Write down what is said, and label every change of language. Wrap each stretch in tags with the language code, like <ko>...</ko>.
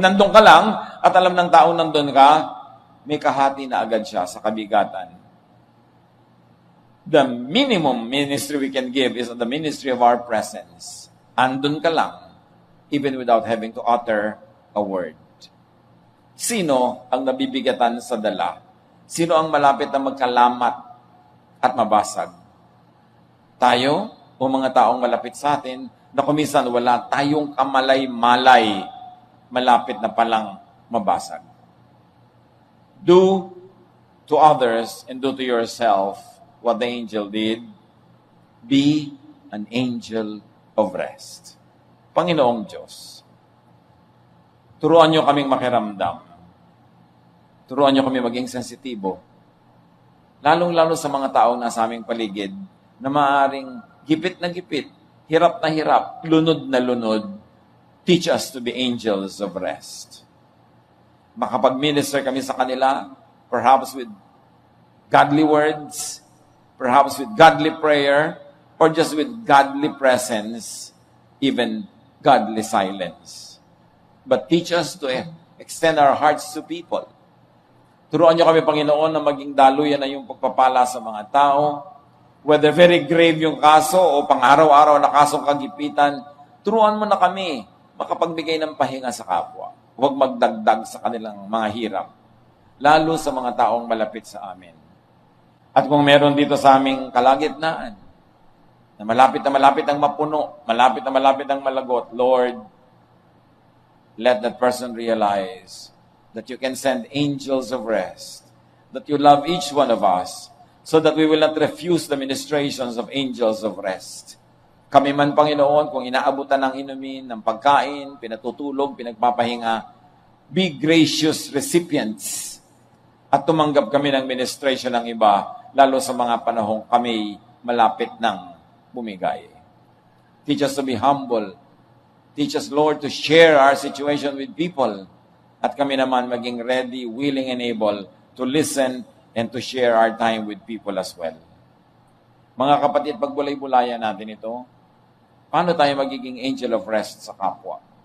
<tl>Nandun ka lang, at alam ng tao nandun ka, may kahati na agad siya sa kabigatan.</tl> <en>The minimum ministry we can give is the ministry of our presence.</en> <tl>Andun ka lang,</tl> <en>even without having to utter a word.</en> <tl>Sino ang nabibigatan sa dala? Sino ang malapit na magkalamat at mabasag? Tayo o mga taong malapit sa atin na kuminsan wala tayong kamalay-malay, malapit na palang mabasag.</tl> <en>Do to others and do to yourself what the angel did. Be an angel of rest.</en> <tl>Panginoong Diyos, turuan niyo kaming makiramdam. Turuan niyo kami maging sensitibo. Lalong-lalo sa mga taong nasa aming paligid na maaaring gipit na gipit, hirap na hirap, lunod na lunod.</tl> <en>Teach us to be angels of rest.</en> <tl>Makapag-minister kami sa kanila,</tl> <en>perhaps with godly words, perhaps with godly prayer, or just with godly presence, even godly silence. But teach us to extend our hearts to people.</en> <tl>Turuan niyo kami, Panginoon, na maging daluyan na yung pagpapala sa mga tao.</tl> <en>Whether very grave</en> <tl>yung kaso o pang-araw-araw na kasong kagipitan, turuan mo na kami makapagbigay ng pahinga sa kapwa. Huwag magdagdag sa kanilang mga hirap, lalo sa mga taong malapit sa amin. At kung meron dito sa aming kalagitnaan, na malapit ang mapuno, malapit ang malagot,</tl> <en>Lord, let that person realize that you can send angels of rest, that you love each one of us, so that we will not refuse the ministrations of angels of rest.</en> <tl>Kami man, Panginoon, kung inaabutan ng inumin, ng pagkain, pinatutulog, pinagpapahinga,</tl> <en>be gracious recipients</en> <tl>at tumanggap kami ng ministration ng iba, lalo sa mga panahong kami malapit ng bumigay.</tl> <en>Teach us to be humble. Teach us, Lord, to share our situation with people.</en> <tl>At kami naman maging</tl> <en>ready, willing, and able to listen and to share our time with people as well.</en> <tl>Mga kapatid, pagbulay-bulayan natin ito, paano tayo magiging angel of rest sa kapwa?</tl>